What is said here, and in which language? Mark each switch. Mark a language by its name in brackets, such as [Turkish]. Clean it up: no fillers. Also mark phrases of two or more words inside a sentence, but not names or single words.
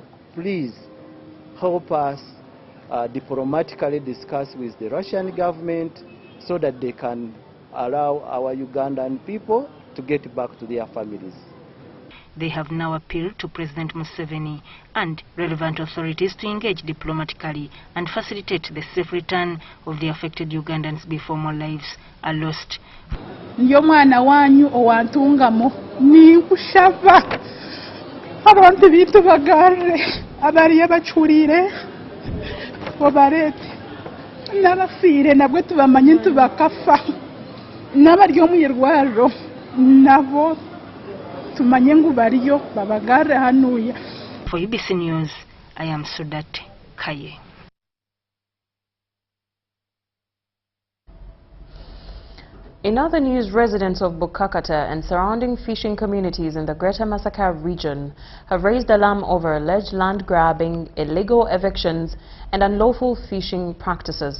[English] Please help us diplomatically discuss with the Russian government so that they can allow our Ugandan people to get back to their families. They have now appealed to President Museveni and relevant authorities to engage diplomatically and facilitate the safe return of the affected Ugandans before more lives are lost. [Nyankole] Nyo mwana wanyu owantungamo ninkushava abantu bitu bagarre abari abachurire obarete n'abafire nabwe tubamanye ntubakafa n'abari omuyirwaro nabo tumanye ngo bariyo babagarre hanuya. [English] For UBC News, I am Sudate Kaye. In other news, residents of Bukakata and surrounding fishing communities in the Greater Masaka region have raised alarm over alleged land grabbing, illegal evictions and unlawful fishing practices.